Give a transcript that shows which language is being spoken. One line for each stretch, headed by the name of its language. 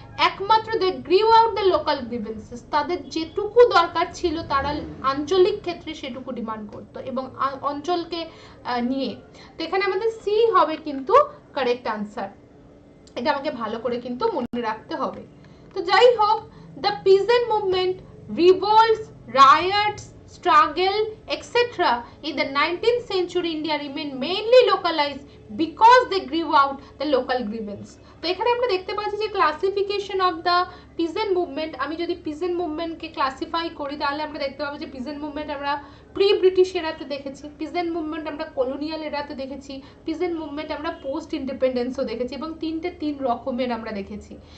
Bangla: একমাত্র দে গ্রিউ out the local grievances, তাদের যেটুকু দরকার ছিল তারা আঞ্চলিক ক্ষেত্রে সেটুকু ডিমান্ড করতো এবং অঞ্চলকে নিয়ে। তো এখানে আমাদের সি হবে কিন্তু কারেক্ট আনসার। এটা আমাকে ভালো করে কিন্তু মনে রাখতে হবে। তো যাই হোক, the peasant movement, রিভোল্টস, riots, struggle, etc.
English: in the 19th century India remained mainly localized because they grew out the local grievance.
Bangla: তো এখানে আমরা দেখতে পাচ্ছি যে classification of the peasant movement, আমি যদি পিজেন্ট মুভমেন্টকে ক্লাসিফাই করি তাহলে আমরা দেখতে পাবো যে পিজেন্ট মুভমেন্ট আমরা প্রি ব্রিটিশ এরাতে দেখেছি, পিজেন্ট মুভমেন্ট আমরা কলোনিয়াল এরাতে দেখেছি, পিজেন্ট মুভমেন্ট আমরা পোস্ট ইন্ডিপেন্ডেন্সও দেখেছি, এবং তিন রকমের আমরা দেখেছি।